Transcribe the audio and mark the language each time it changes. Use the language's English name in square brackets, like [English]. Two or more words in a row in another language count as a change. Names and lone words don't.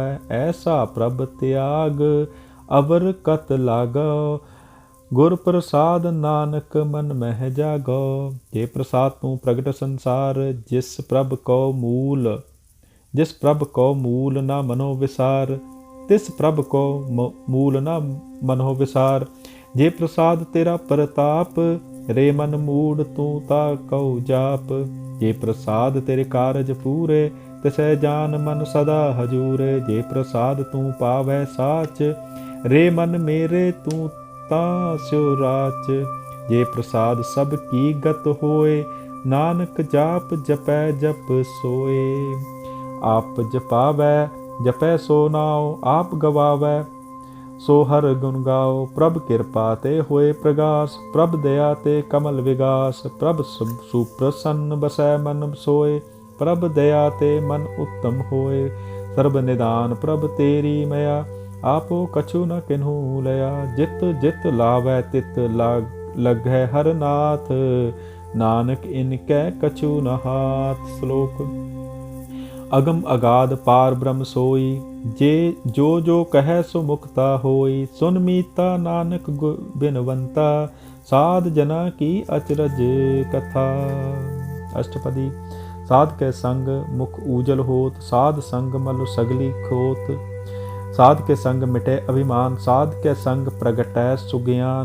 [Punjabi] ਐਸਾ ਪ੍ਰਭ ਤਿਆਗ ਅਵਰ ਕਤ ਲਾਗੋ, ਗੁਰ ਪ੍ਰਸਾਦ ਨਾਨਕ ਮਨ ਮਹ ਜਾਗੋ। ਜੇ ਪ੍ਰਸਾਦ ਤੂ ਪ੍ਰਗਟ ਸੰਸਾਰ, ਜਿਸ ਪ੍ਰਭ ਕੋ ਮੂਲ ਨ ਮਨੋ ਵਿਸਾਰ। ਤਿਸ ਪ੍ਰਭ ਕੋ ਮੂਲ ਨ ਮਨੋ ਵਿਸਾਰ। ਜੇ ਪ੍ਰਸਾਦ ਤੇਰਾ ਪ੍ਰਤਾਪ, ਰੇ ਮਨ ਮੂਡ ਤੂ ਤਾਕੌ ਜਾਪ। ਜੇ ਪ੍ਰਸਾਦ ਤੇਰੇ ਕਾਰਜ ਪੂਰੇ, ਤਿਸੈ ਜਾਨ ਮਨ ਸਦਾ ਹਜੂਰੇ। ਜੇ ਪ੍ਰਸਾਦ ਤੂ ਪਾਵੈ ਸਾਚ, ਰੇ ਮਨ ਮੇਰੇ ਤੂ ਤਾਸਿਓ ਰਾਚ। ਜੇ ਪ੍ਰਸਾਦ ਸਬ ਕੀ ਗਤ ਹੋਏ, ਨਾਨਕ ਜਾਪ ਜਪੈ ਜਪ ਸੋਏ। ਆਪ ਜਪਾਵੈ ਜਪੈ ਸੋ ਨਾਓ, ਆਪ ਗਵਾਵੈ ਸੋ ਹਰ ਗੁਣ ਗਾਓ। ਪ੍ਰਭ ਕ੍ਰਿਪਾ ਤੇ ਹੋਏ ਪ੍ਰਗਾਸ, ਪ੍ਰਭ ਦਇਆ ਤੇ ਕਮਲ ਵਿਗਾਸ। ਪ੍ਰਭ ਸੁਪ੍ਰਸੰਨ ਬਸੈ ਮਨ ਸੋਏ, ਪ੍ਰਭ ਦਇਆ ਤੇ ਮਨ ਉੱਤਮ ਹੋਏ। ਸਰਬ ਨਿਦਾਨ ਪ੍ਰਭ ਤੇਰੀ ਮਇਆ, ਆਪੋ ਕਛੁ ਨ ਕਿਨ੍ਹੂ ਲਇਆ। ਜਿਤ ਜਿਤ ਲਾਵੈ ਤਿਤ ਲਗੈ ਹਰ ਨਾਥ, ਨਾਨਕ ਇਨਕੈ ਕਛੁ ਨ ਹਾਥ। श्लोक। ਅਗਮ ਅਗਾਧ ਪਾਰ ਬ੍ਰਹਮ ਸੋਈ, ਜੇ ਜੋ ਜੋ ਕਹ ਸੋ ਮੁਕਤਾ ਹੋਈ। ਸੁਨ ਮੀਤਾ ਨਾਨਕ ਬਿਨਵੰਤਾ, ਸਾਧ ਜਨਾ ਕੀ ਅਚਰਜ ਕਥਾ। अष्टपदी। ਸਾਧ ਕੇ ਸੰਗ ਮੁਖ ਉਜਲ ਹੋਤ, ਸਾਧ ਸੰਗ ਮਲ ਸਗਲੀ ਖੋਤ। ਸਾਧ ਕੇ ਸੰਗ ਮਿਟੇ ਅਭਿਮਾਨ, ਸਾਧ ਕੇ ਸੰਗ ਪ੍ਰਗਟੈ ਸੁਗਿਆਨ।